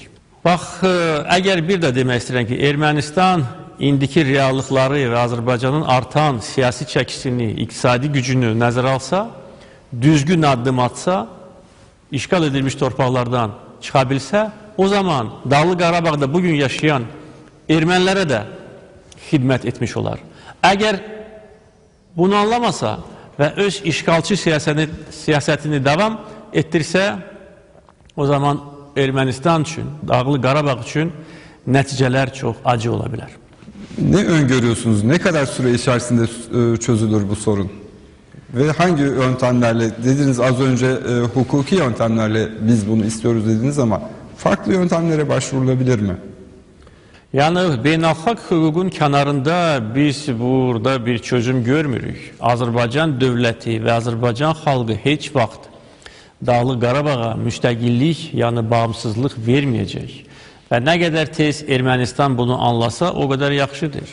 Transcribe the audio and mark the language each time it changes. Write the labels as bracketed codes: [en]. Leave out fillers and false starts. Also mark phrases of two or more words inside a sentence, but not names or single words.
[az] Bax, əgər bir də demək istəyirəm ki, Ermənistan indiki reallıqları və Azərbaycanın artan siyasi çəkisini, iqtisadi gücünü nəzərə alsa, düzgün addım atsa, işğal edilmiş torpaqlardan çıxa bilsə, o zaman Dağlı Qarabağda bugün yaşayan ermənilərə də xidmət etmiş olar. Əgər bunu anlamasa və öz işğalçı siyasətini davam etdirsə, o zaman Ermənistan üçün, Dağlı Qarabağ üçün nəticələr çox acı ola bilər. [tr] Ne öngörüyorsunuz? Ne kadar süre içerisinde çözülür bu sorun? Ve hangi yöntemlerle, dediniz az önce hukuki yöntemlerle biz bunu istiyoruz dediniz ama farklı yöntemlere başvurulabilir mi? [az] Yəni, beynəlxalq hüququn kənarında biz burada bir çözüm görmürük. Azərbaycan dövləti və Azərbaycan xalqı heç vaxt Dağlı Qarabağa müstəqillik, yəni bağımsızlıq verməyəcək. Və nə qədər tez Ermənistan bunu anlasa, o qədər yaxşıdır.